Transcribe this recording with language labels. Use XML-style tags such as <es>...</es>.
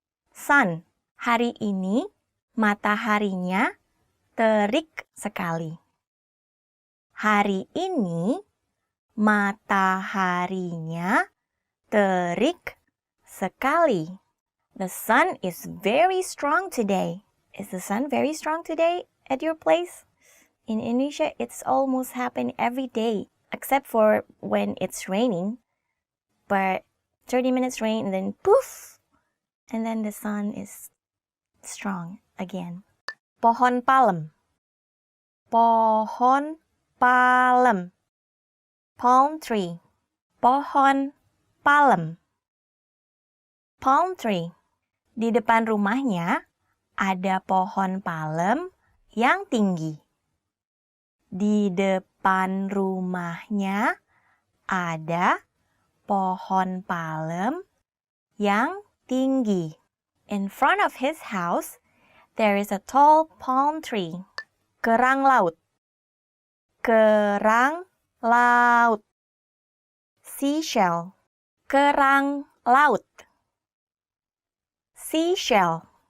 <id>Sun, hari ini mataharinya terik sekali. Hari ini mataharinya terik sekali.</id> <en>The sun is very strong today. Is the sun very strong today at your place? In Indonesia, it's almost happen every day, except for when it's raining. But 30 minutes rain and then poof, and then the sun is strong again.</en> <id>Pohon palem. Pohon palem.</id> <en>Palm tree.</en> <id>Pohon palem.</id> <en>Palm tree.</en> <id>Di depan rumahnya ada pohon palem yang tinggi. Di depan rumahnya ada pohon palem yang tinggi.</id> <en>In front of his house, there is a tall palm tree.</en> <id>Kerang laut. Kerang laut.</id> <en>Seashell.</en> <id>Kerang laut.</id> <en>Seashell.</en>